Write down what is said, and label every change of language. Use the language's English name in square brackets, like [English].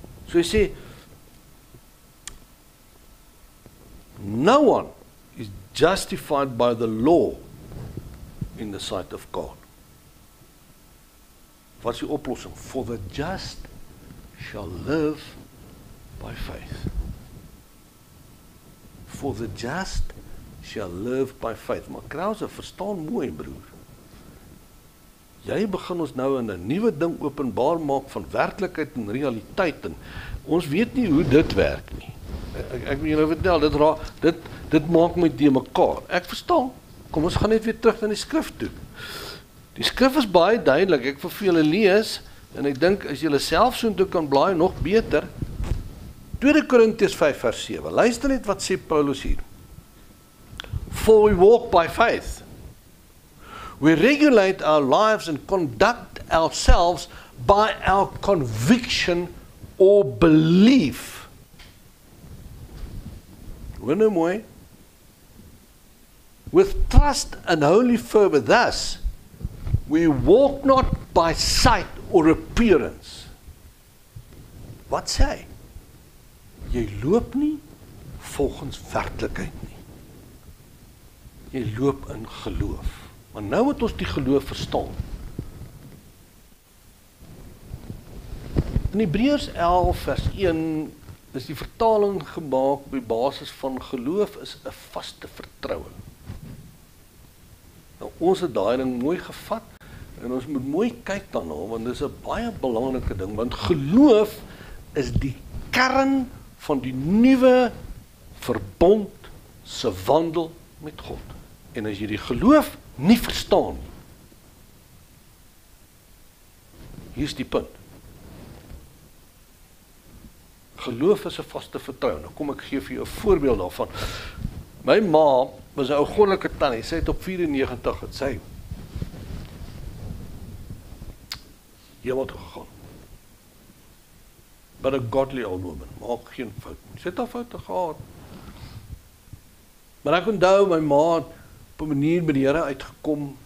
[Afrikaans] So hy sê, [English] no one is justified by the law in the sight of God. [Afrikaans] Wat is die oplossing? [English] For the just shall live by faith. For the just shall live by faith. [Afrikaans] Maar Krause, verstaan mooi broer. Jy begin ons nou in 'n nuwe ding openbaar maak van werklikheid en realiteit en ons weet nie hoe dit werk nie. Ek wil julle vertel, dit maak my te mekaar. Ek verstaan. Kom ons gaan net weer terug na die skrif toe. Die skrif is baie duidelik. Ek wil vir julle lees en ek dink as julle self soontoe kan blaai nog beter. 2 Korintiërs 5 vers 7. Luister net wat sê Paulus hier. [English] For we walk by faith. We regulate our lives and conduct ourselves by our conviction or belief. [Afrikaans] Hoor nou mooi. [English] With trust and holy fervor, thus, we walk not by sight or appearance. [Afrikaans] Wat sê hy? Jy loop nie volgens werklikheid nie. Jy loop in geloof. Maar nou moet ons die geloof verstaan. In Hebreërs 11 vers 1 is die vertaling gemaak by basis van geloof is 'n vaste vertroue. Nou ons het daai ding mooi gevat en ons moet mooi kyk daarna want dis 'n baie belangrike ding want geloof is die kern van die nuwe verbond se wandel met God. En as jy die geloof nie verstaan nie, Hier is die punt. Geloof is 'n vaste vertroue. Nou kom ek gee vir jou 'n voorbeeld daarvan. My ma was 'n ou goddelike tannie. Sy het op 94 het sy hemel toe gegaan. [English] But a godly old woman, [Afrikaans] maak geen fout. Sy het haar foute gehad. Maar ek onthou my ma het op 'n manier by die Here uitgekom.